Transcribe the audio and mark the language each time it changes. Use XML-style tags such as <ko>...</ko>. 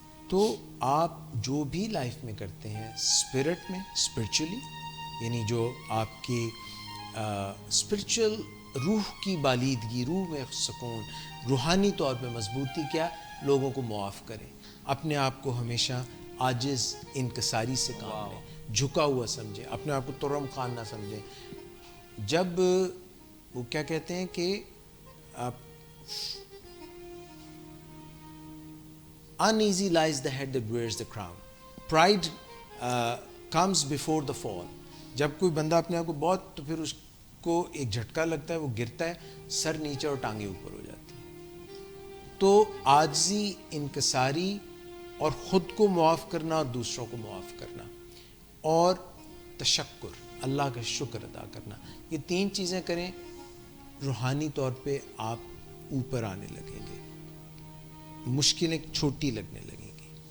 <ur>تو آپ جو بھی لائف میں کرتے ہیں اسپرٹ میں، اسپرچولی یعنی جو آپ کی اسپرچل روح کی بالیدگی، روح میں سکون، روحانی طور پہ مضبوطی، کیا لوگوں کو معاف کریں. اپنے آپ کو ہمیشہ عاجز انکساری سے کام لیں، جھکا ہوا سمجھیں، اپنے آپ کو ترم خان نہ سمجھیں. جب وہ کیا کہتے ہیں کہ</ur> <en>uneasy lies the head that wears the crown. Pride comes before the fall.</en> <ur>جب کوئی بندہ اپنے آپ کو بہت، تو پھر اس کو ایک جھٹکا لگتا ہے، وہ گرتا ہے، سر نیچے اور ٹانگیں اوپر ہو جاتی ہیں. تو عاجزی، انکساری اور خود کو معاف کرنا اور دوسروں کو معاف کرنا، اور تشکر، اللہ کا شکر ادا کرنا، یہ 3 چیزیں کریں، روحانی طور پہ آپ اوپر آنے لگیں گے، مشکلیں چھوٹی لگنے لگیں گی.</ur>